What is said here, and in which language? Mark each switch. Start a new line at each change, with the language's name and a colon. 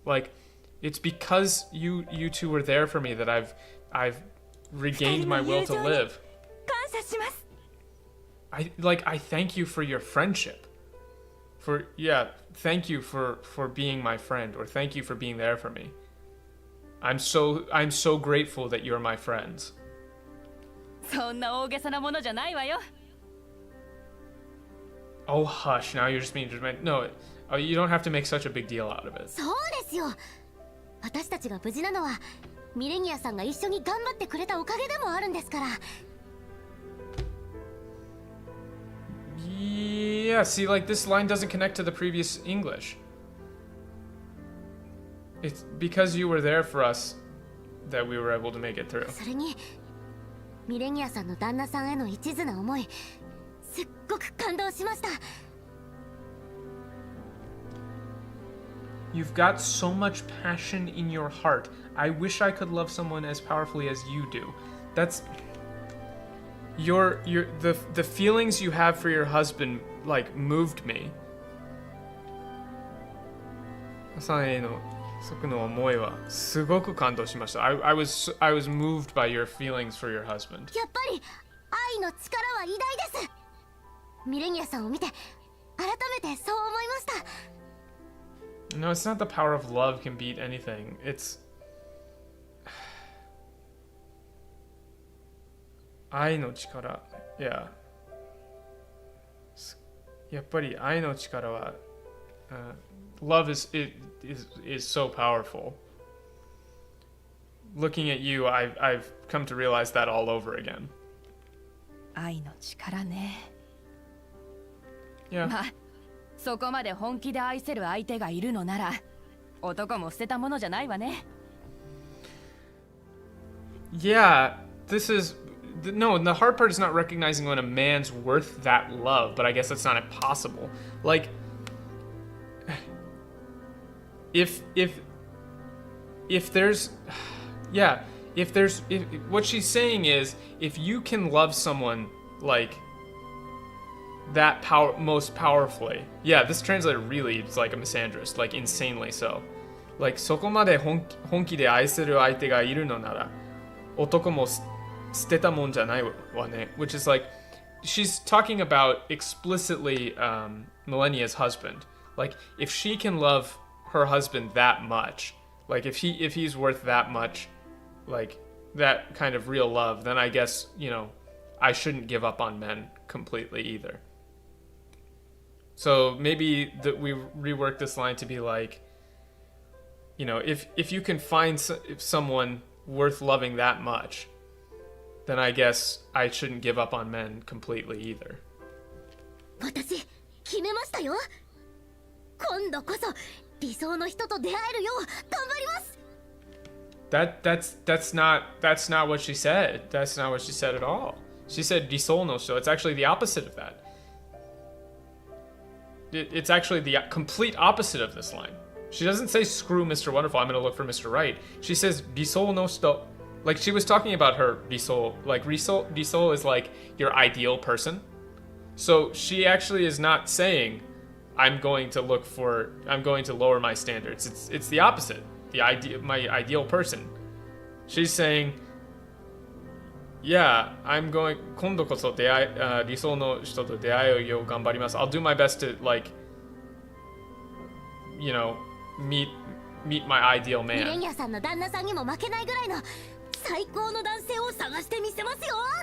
English: Like, it's because you two were there for me that I've regained my will to live.
Japanese: 感謝します。
English: I thank you for your friendship. thank you for being my friend, or thank you for being there for me. I'm so grateful that you're my friends.
Japanese: そんな大げさなものじゃないわよ。
English: Oh, hush, now you're just being dramatic. No, you don't have to make such a big deal out of it.
Japanese: そうですよ。私たちが無事なのはミレニアさんが一緒に頑張ってくれたおかげでもあるんですから。
English: Yeah, see, like, this line doesn't connect to the previous English. It's because you were there for us that we were able to make it through.
Japanese: それにミレニアさんの旦那さんへの一途な思い、すっごく感動しました。
English: You've got so much passion in your heart. I wish I could love someone as powerfully as you do. That's the feelings you have for your husband, like, moved me.
Japanese: さんへの即の思いはすごく感動しました。
English: I was moved by your feelings for your husband.
Japanese: やっぱり愛の力は偉大です。ミレニアさんを見て改めてそう思いました。
English: No, it's not the power of love can beat anything. It's
Japanese: 愛の力。
English: Yeah.
Japanese: やっぱり愛の力は、
English: love is so powerful. Looking at you, I've come to realize that all over again.
Japanese: 愛の力ね。
English: Yeah.
Japanese: まあ、そこまで本気で愛せる相手がいるのなら、男も捨てたものじゃないわね。
English: Yeah, this is no. The hard part is not recognizing when a man's worth that love, but I guess that's not impossible. Like, if there's, yeah, if what she's saying is, if you can love someone like that most powerfully, yeah, this translator really is like a misandrist, like insanely so.
Japanese: Like, そこまで本気で愛せる相手がいるのなら、男も捨てたもんじゃないわね.
English: Which is like, she's talking about explicitly Millennia's husband. Like, if she can love her husband that much, like if he's worth that much, like that kind of real love, then I guess, you know, I shouldn't give up on men completely either. So maybe that we rework this line to be like, you know, if you can find someone worth loving that much, then I guess I shouldn't give up on men completely either.
Japanese: 私決めましたよ。今度こそ理想の人と出会えるよう頑張ります。
English: That's not what she said. That's not what she said at all. She said
Japanese: 理想の人.
English: It's actually the opposite of that. It's actually the complete opposite of this line. She doesn't say screw Mr. Wonderful, I'm gonna look for Mr. Right. She says 理想の人. Like, she was talking about her 理想. Like, 理想 is like your ideal person. So she actually is not saying I'm going to lower my standards. It's the opposite. My ideal person. She's saying, yeah, I'm going
Japanese: 今度こそ理想の人と出会えるよう頑張ります.
English: I'll do my best to, like, you know, meet my ideal
Japanese: ミレ
English: man.
Japanese: ニアさんの旦那さんにも負けないぐらいの最高の男性を探してみせますよ。